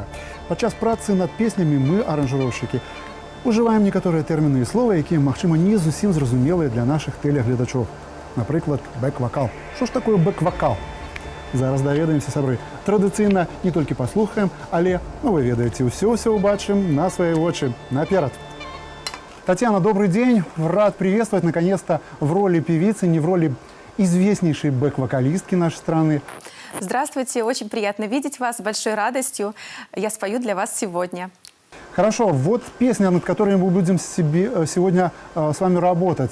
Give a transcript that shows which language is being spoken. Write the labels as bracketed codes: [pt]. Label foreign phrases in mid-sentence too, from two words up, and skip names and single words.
[be] Падчас працы над песнямі мы, аранжыроўшчыкі, ужываем некаторыя тэрміны і словы, якія, магчыма, не зусім зразумелыя для нашых тэлегледачоў. Напрыклад, бэк-вакал. Што ж такое бэк-вакал? Зараз даведаемся, сябры. Традыцыйна не толькі паслухаем, але, вы ведаеце, ўсё ўбачым на свае вочы. Наперад! [ru] Татьяна, добрый день. Рад приветствовать, наконец-то, в роли певицы, не в роли известнейшей бэк-вокалистки нашей страны. Здравствуйте, очень приятно видеть вас, с большой радостью. Я спою для вас сегодня. Хорошо, вот песня, над которой мы будем сегодня с вами работать.